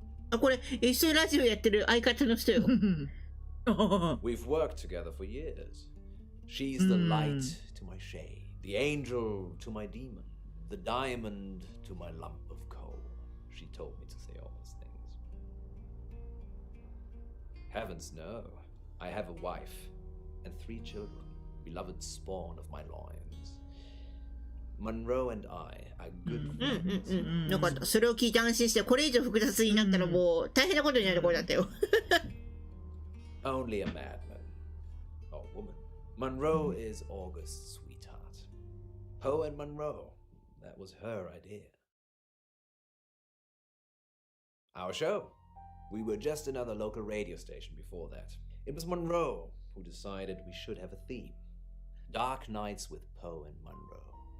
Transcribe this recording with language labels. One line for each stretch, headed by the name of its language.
Japanese: あ、これ一緒にラジオやってる相方の人よ。
English: We've worked together for years. She's the light to my shade, the angel to my demon, the diamond to my lump of coal. She told me to say all those things. Heavens no. I have a wife and 3 children, beloved spawn of my loins. Monroe and I are good friends.
Japanese: よかった。それを聞いて安心して、これ以上複雑になったらもう大変なことになるところだったよ。
English: Only a madman. Or woman. Monroe is August's sweetheart. Poe and Monroe. That was her idea. Our show. We were just another local radio station before that. It was Monroe who decided we should have a theme. Dark Nights with Poe and Monroe.